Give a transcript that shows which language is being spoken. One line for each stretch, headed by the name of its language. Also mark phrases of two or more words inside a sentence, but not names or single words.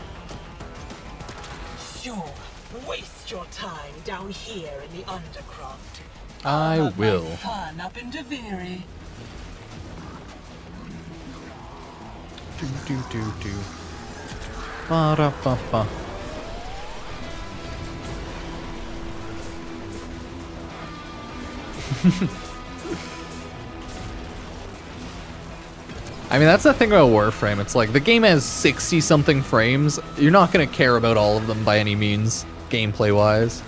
English: Sure, waste your time down here in the Undercroft. I I'll have my will. fun up in Duviri. Do. Ba-da-ba-ba. I mean, that's the thing about Warframe. It's like, the game has 60-something frames. You're not going to care about all of them by any means, gameplay-wise.